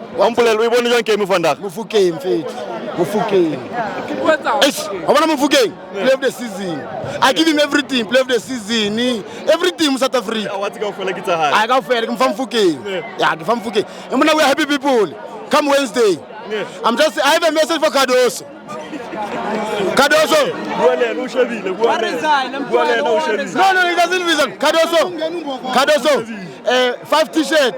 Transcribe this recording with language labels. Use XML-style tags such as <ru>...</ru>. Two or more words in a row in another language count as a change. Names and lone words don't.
<st>Ampolelo e bone jang game vandag. Mufukeng mfethu. Mufukeng.</st> <en>I want Mufukeng. Play of the season. I give him everything. Play of the season. Everything South Africa.</en> <st>Awatsi kaofela ke tsa hae.</st> <en>I got fair. I'm from Mufukeng. Yeah, I'm from Mufukeng. And now we're happy people. Come Wednesday. I have a message for Cardoso. Cardoso. No, he doesn't reason. Cardoso. 5 t-shirts.</en>